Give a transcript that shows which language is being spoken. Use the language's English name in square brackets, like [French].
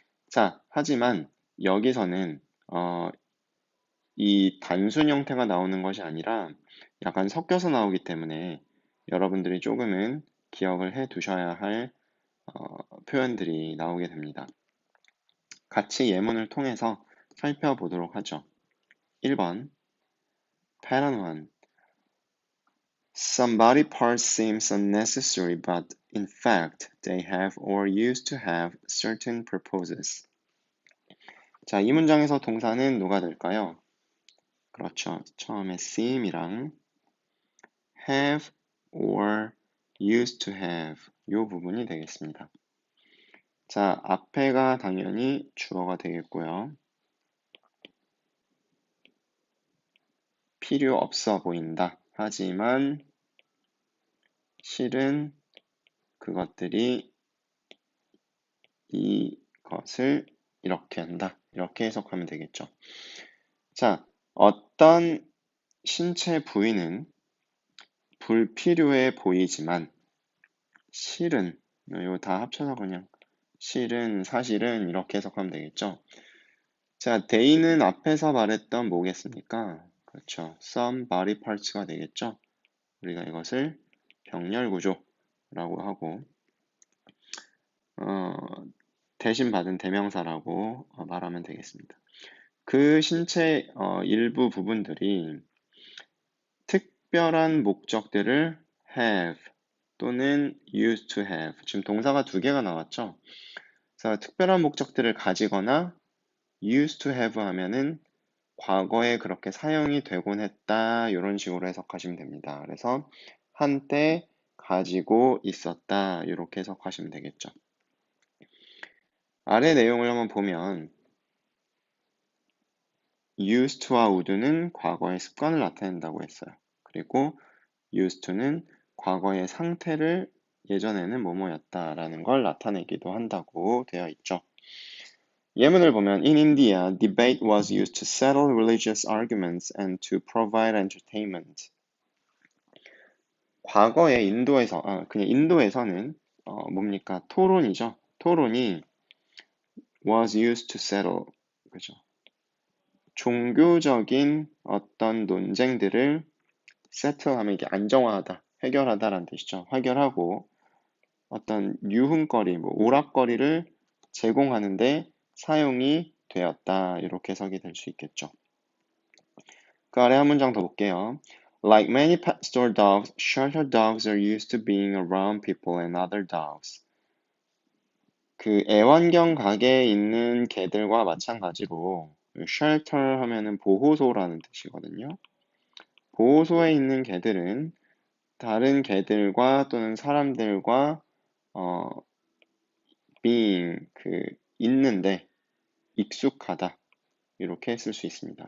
[Korean] 자, 하지만 여기서는 이 단순 형태가 나오는 것이 아니라 약간 섞여서 나오기 때문에 여러분들이 조금은 기억을 해 두셔야 할 표현들이 나오게 됩니다. 같이 예문을 통해서 살펴보도록 하죠. 1번, pattern 1. [English] Some body parts seems unnecessary, but in fact, they have or used to have certain purposes. [Korean] 자, 이 문장에서 동사는 누가 될까요? 그렇죠. 처음에 seem이랑 [English] have or used to have [Korean] 이 부분이 되겠습니다. 자, 앞에가 당연히 주어가 되겠고요. 필요 없어 보인다. 하지만 실은 그것들이 이것을 이렇게 한다. 이렇게 해석하면 되겠죠. 자, 어떤 신체 부위는 불필요해 보이지만 실은 이거 다 합쳐서 그냥 실은 사실은 이렇게 해석하면 되겠죠. 자, they는 앞에서 말했던 뭐겠습니까? 그렇죠. some body parts가 되겠죠. 우리가 이것을 병렬 구조라고 하고 대신 받은 대명사라고 말하면 되겠습니다. 그 신체 일부 부분들이 특별한 목적들을 have 또는 used to have, 지금 동사가 두 개가 나왔죠. 그래서 특별한 목적들을 가지거나 used to have 하면은 과거에 그렇게 사용이 되곤 했다, 이런 식으로 해석하시면 됩니다. 그래서 한때 가지고 있었다, 이렇게 해석하시면 되겠죠. 아래 내용을 한번 보면 used to와 would는 과거의 습관을 나타낸다고 했어요. 그리고 used to는 과거의 상태를 예전에는 뭐뭐였다라는 걸 나타내기도 한다고 되어 있죠. 예문을 보면 [English] In India, debate was used to settle religious arguments and to provide entertainment. [Korean] 과거에 그냥 인도에서는 뭡니까? 토론이죠. 토론이 [English] was used to settle. [Korean] 그죠? 종교적인 어떤 논쟁들을 세틀하면 이게 안정화하다, 해결하다라는 뜻이죠. 해결하고 어떤 유흥거리, 오락거리를 제공하는데 사용이 되었다. 이렇게 해석이 될 수 있겠죠. 그 아래 한 문장 더 볼게요. [English] Like many pet store dogs, shelter dogs are used to being around people and other dogs. [Korean] 그 애완견 가게에 있는 개들과 마찬가지로 shelter 하면은 보호소라는 뜻이거든요. 보호소에 있는 개들은 다른 개들과 또는 사람들과 being 있는데 익숙하다 이렇게 쓸 수 있습니다.